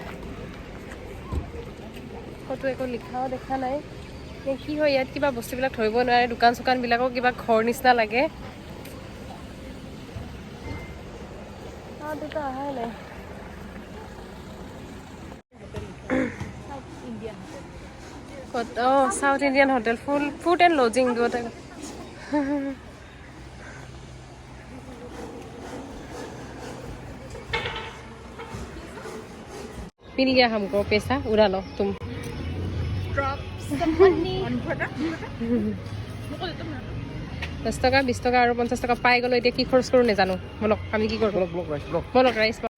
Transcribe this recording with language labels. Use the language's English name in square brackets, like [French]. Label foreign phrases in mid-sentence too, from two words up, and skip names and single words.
[Assamese] ফটো একো লিখাও দেখা নাই কি হয় ইয়াত কিবা বস্তুবিলাক ধৰিব নোৱাৰে দোকান চোকানবিলাকো কিবা ঘৰ নিচিনা লাগে দুটা অহাই নাই ক'ত চাউথ ইণ্ডিয়ান হোটেল ফুড এণ্ড লজিং দুটা [Hindi] मिल गया हमको पैसा उड़ा लो तुम [English] Drop some money on product. [Assamese] 10 টকা 20 টকা আৰু 50 টকা পাই গ'লো এতিয়া কি খৰচ কৰোঁ নাজানো বলক আমি কি কৰোঁ বলক ৰাইচ